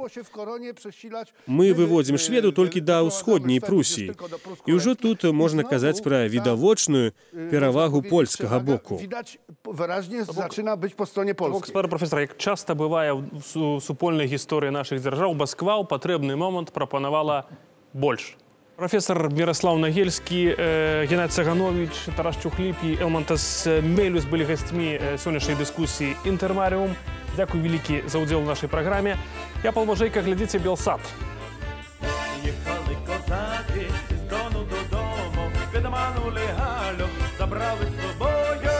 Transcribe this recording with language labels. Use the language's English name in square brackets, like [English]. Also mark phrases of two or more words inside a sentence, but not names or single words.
[Belarusian] Мы выводзім шведаў толькі да ўсходняй Прусіі. І ўжо тут можна казаць пра відавочную перавагу польскага боку. Господар професор, як часта бывае у супольнай гісторыі нашых дзяржаў, Масква ў патрэбны момант прапанавала больш. [Ukrainian] Професор Мирослав Нагельский, Геннадий Цаганович, Тарас Чухліп і Елмантас Мелюс були гостями сьогоднішньої дискусії «Інтермаріум». Дякую великі за уділ в нашій програмі. Я Павло Можейко, глядіться «Белсат». Їхали козаки із Дону додому, відманули Галю, забрали з собою.